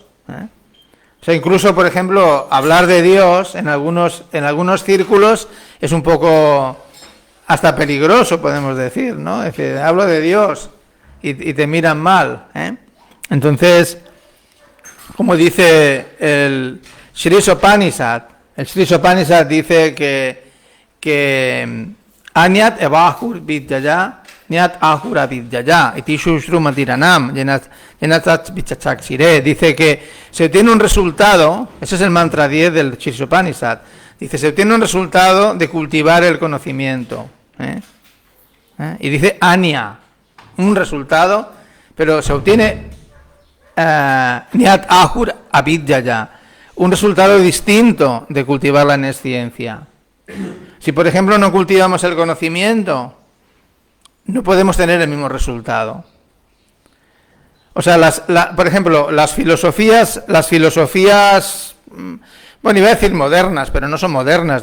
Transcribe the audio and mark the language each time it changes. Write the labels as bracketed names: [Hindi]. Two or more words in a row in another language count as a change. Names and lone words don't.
[Spanish] O sea, incluso, por ejemplo, hablar de Dios en algunos círculos es un poco hasta peligroso, podemos decir, ¿no? Es decir, hablo de Dios y te miran mal. Entonces, como dice el Sri Sopanishad, dice que [Sanskrit] अन्यत् एवाहुर् विद्यया न्यत् आहुर् अविद्यया इति शुश्रुमधीराणां येनतत् विचचक्षिरे. [Spanish] Dice que se obtiene un resultado, ese es el mantra 10 del Sri Sopanishad. Dice, se obtiene un resultado de cultivar el conocimiento. Y dice Anya, un resultado, pero se obtiene [Sanskrit] न्यत् आहुर् अविद्यया, [Spanish] un resultado distinto de cultivar la nesciencia. Si, por ejemplo, no cultivamos el conocimiento, no podemos tener el mismo resultado. O sea, por ejemplo, las filosofías, bueno, iba a decir modernas, pero no son modernas.